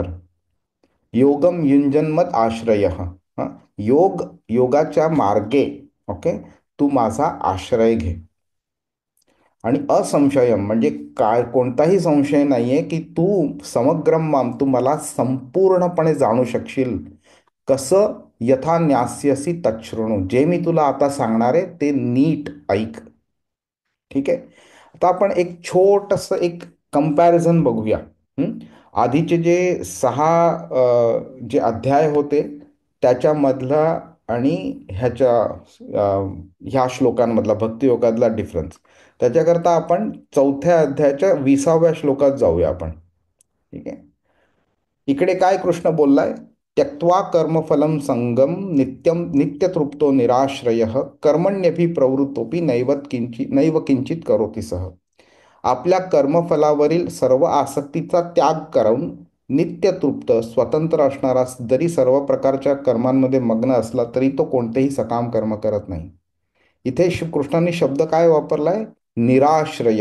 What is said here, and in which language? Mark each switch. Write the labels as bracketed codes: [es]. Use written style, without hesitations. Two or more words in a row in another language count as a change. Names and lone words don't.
[sa] योगम युंजन्मत आश्रय, [mr] योगाच्या मार्गे, ओके, तू माझा आश्रय घे. आणि असंशयम म्हणजे काय, कोणताही संशय नाहीये की तू [sa] समग्रम माम, [mr] तू मला संपूर्णपणे जाणू शकशील. कसं, [sa] यथा न्यास्यसी तच्छृणु, [mr] जे मी तुला आता सांगणार आहे ते नीट ऐक. ठीक आहे. आता आपण एक छोटस एक कंपॅरिझन बघूया. आधीचे जे 6 जे अध्याय होते त्याच्यामधला आणि ह्या श्लोकांमधला भक्तियोगातला डिफरन्स, त्याच्याकरता आपण 4थ्या अध्यायाच्या 20व्या श्लोकात जाऊया आपण. ठीक आहे. इकडे काय कृष्ण बोललाय, [sa] त्यक्त्वा कर्मफलम संगम नित्यम नित्यतृप्तो निराश्रय कर्मण्यपि प्रवृत्तोपि नैव किंचित करोति सह. [mr] आपल्या कर्मफलावरील सर्व आसक्तीचा त्याग करून नित्यतृप्त स्वतंत्र असणारा, जरी सर्व प्रकारच्या कर्मांमध्ये मग्न असला तरी तो कोणतेही सकाम कर्म करत नाही. इथे कृष्णाने शब्द काय वापरलाय, निराश्रय.